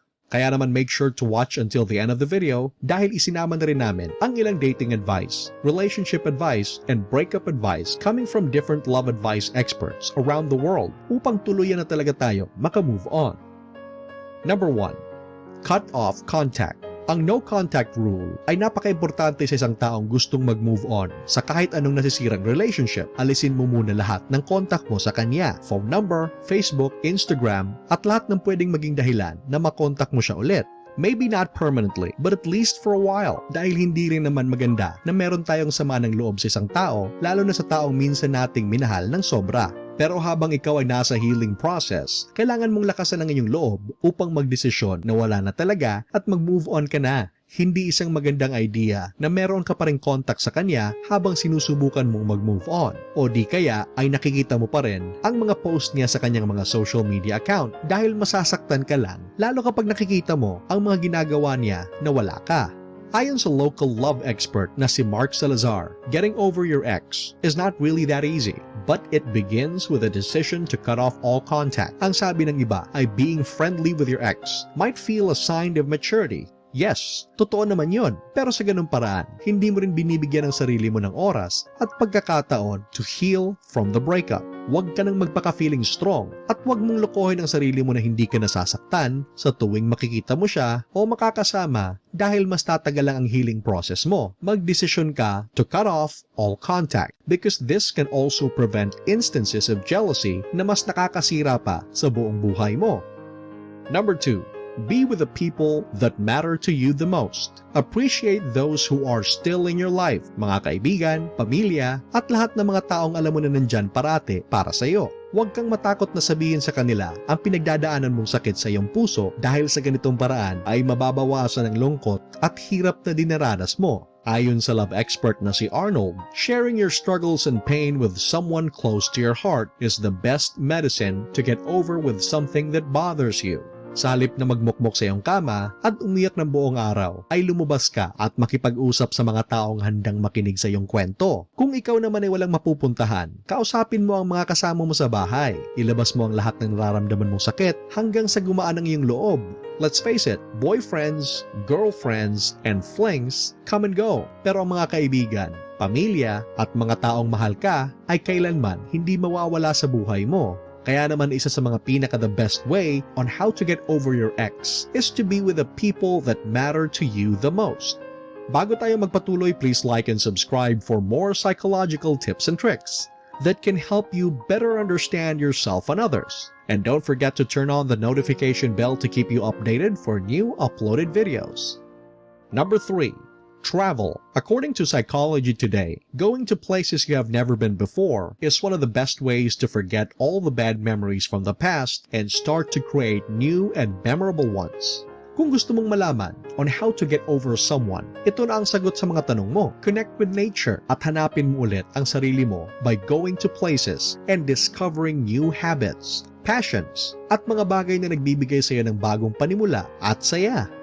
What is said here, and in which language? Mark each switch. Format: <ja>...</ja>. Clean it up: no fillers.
<tl>Kaya naman</tl> <en>make sure to watch until the end of the video</en> <tl>dahil isinama na rin namin ang ilang</tl> <en>dating advice, relationship advice, and breakup advice coming from different love advice experts around the world</en> <tl>upang tuluyan na talaga tayo makamove on.</tl> <en>Number 1. Cut off contact.</en> <tl>Ang no contact rule ay napaka-importante sa isang taong gustong mag-move on sa kahit anong nasisirang relationship. Alisin mo muna lahat ng contact mo sa kanya, phone number, Facebook, Instagram, at lahat ng pwedeng maging dahilan na makontak mo siya ulit.</tl> <en>Maybe not permanently, but at least for a while.</en> <tl>Dahil hindi rin naman maganda na meron tayong sama ng loob sa isang tao, lalo na sa taong minsan nating minahal ng sobra. Pero habang ikaw ay nasa healing process, kailangan mong lakasan ang iyong loob upang magdesisyon na wala na talaga at mag-move on ka na. Hindi isang magandang idea na meron ka pa ring contact sa kanya habang sinusubukan mong mag-move on. O di kaya ay nakikita mo pa rin ang mga post niya sa kanyang mga social media account dahil masasaktan ka lang, lalo kapag nakikita mo ang mga ginagawa niya na wala ka. Ayon sa local love expert na si</tl> <en>Mark Salazar, getting over your ex is not really that easy, but it begins with a decision to cut off all contact.</en> <tl>Ang sabi ng iba ay</tl> <en>being friendly with your ex might feel a sign of maturity. Yes,</en> <tl>totoo naman yon. Pero sa ganung paraan, hindi mo rin binibigyan ng sarili mo ng oras at pagkakataon</tl> <en>to heal from the breakup.</en> <tl>Huwag ka nang magpaka-feeling strong at huwag mong lokohin ang sarili mo na hindi ka nasasaktan sa tuwing makikita mo siya o makakasama dahil mas tatagal lang ang healing process mo. Magdesisyon ka</tl> <en>to cut off all contact because this can also prevent instances of jealousy</en> <tl>na mas nakakasira pa sa buong buhay mo.</tl> <en>Number 2. Be with the people that matter to you the most. Appreciate those who are still in your life,</en> <tl>mga kaibigan, pamilya, at lahat ng mga taong alam mo na nandyan parate para sa iyo. Huwag kang matakot na sabihin sa kanila ang pinagdadaanan mong sakit sa iyong puso dahil sa ganitong paraan ay mababawasan ang lungkot at hirap na dinaranas mo. Ayon sa love expert na si</tl> <en>Arnold, sharing your struggles and pain with someone close to your heart is the best medicine to get over with something that bothers you.</en> <tl>Sa halip na magmukmok sa iyong kama at umiyak ng buong araw, ay lumabas ka at makipag-usap sa mga taong handang makinig sa iyong kwento. Kung ikaw naman ay walang mapupuntahan, kausapin mo ang mga kasama mo sa bahay. Ilabas mo ang lahat ng nararamdaman mong sakit hanggang sa gumaan ang iyong loob.</tl> <en>Let's face it, boyfriends, girlfriends, and flings come and go.</en> <tl>Pero ang mga kaibigan, pamilya, at mga taong mahal ka ay kailanman hindi mawawala sa buhay mo. Kaya naman isa sa mga</tl> <en>the best way on how to get over your ex is to be with the people that matter to you the most.</en> <tl>Bago tayo magpatuloy,</tl> <en>please like and subscribe for more psychological tips and tricks that can help you better understand yourself and others. And don't forget to turn on the notification bell to keep you updated for new uploaded videos. Number 3. Travel. According to Psychology Today, going to places you have never been before is one of the best ways to forget all the bad memories from the past and start to create new and memorable ones.</en> <tl>Kung gusto mong malaman</tl> <en>on how to get over someone,</en> <tl>ito na ang sagot sa mga tanong mo.</tl> <en>Connect with nature</en> <tl>at hanapin mo ulit ang sarili mo</tl> <en>by going to places and discovering new habits, passions,</en> <tl>at mga bagay na nagbibigay sa iyo ng bagong panimula at saya.</tl>